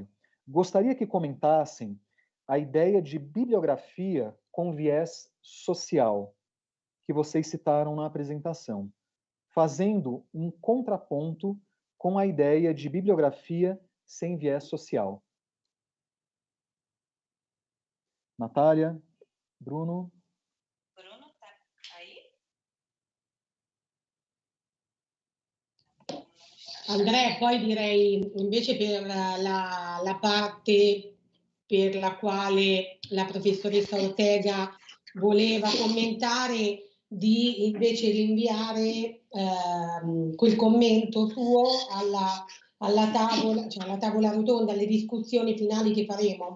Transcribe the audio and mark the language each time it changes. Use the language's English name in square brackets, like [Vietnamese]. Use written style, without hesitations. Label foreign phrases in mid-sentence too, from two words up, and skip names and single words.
[Portuguese] Gostaria que comentassem a ideia de bibliografia com viés social, que vocês citaram na apresentação, fazendo um contraponto com a ideia de bibliografia sem viés social. Natália, Bruno. Bruno, tá aí? [Italian] Andrea, poi direi invece per la parte per la quale la professoressa Ortega voleva commentare, di invece rinviare quel commento suo alla tavola, cioè alla tavola rotonda, alle discussioni finali che faremo.